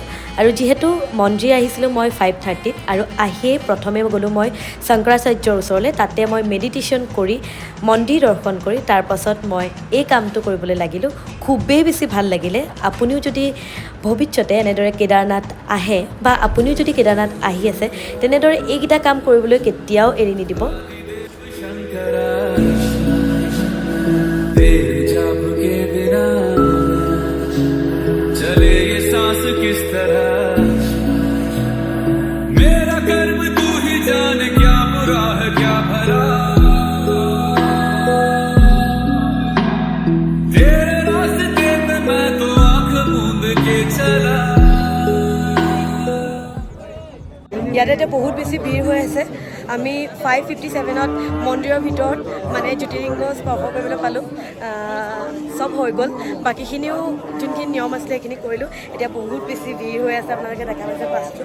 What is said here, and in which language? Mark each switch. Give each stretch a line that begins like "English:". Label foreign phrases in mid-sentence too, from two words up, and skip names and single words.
Assamese: আৰু যিহেতু মন্দিৰ আহিছিলোঁ মই 5:30 আৰু আহিয়ে প্ৰথমে গ'লোঁ মই শংকৰাচাৰ্যৰ ওচৰলৈ। তাতে মই মেডিটেশ্যন কৰি মন্দিৰ দৰ্শন কৰি তাৰপাছত মই এই কামটো কৰিবলৈ লাগিলোঁ। খুবেই বেছি ভাল লাগিলে। আপুনিও যদি ভৱিষ্যতে এনেদৰে কেদাৰনাথ আহে বা আপুনিও যদি কেদাৰনাথ আহি আছে তেনেদৰে এইকেইটা কাম কৰিবলৈ কেতিয়াও এৰি নিদিব।
Hindi: किस तरह मेरा कर्म तू ही जाने, क्या बुरा है क्या भला, तेरे रास्ते पे मैं तो आंख मूंद के चला।
Assamese: ইয়াতে এতিয়া বহুত বেছি ভিৰ হৈ আছে। আমি 5:57ত মন্দিৰৰ ভিতৰত মানে জ্যোতিৰ্লিংগ স্পৰ্শ কৰিবলৈ পালোঁ। চব হৈ গ'ল, বাকীখিনিও যোনখিনি নিয়ম আছিলে সেইখিনি কৰিলোঁ। এতিয়া বহুত বেছি ভিৰ হৈ আছে, আপোনালোকে দেখা পাইছে বাছটো।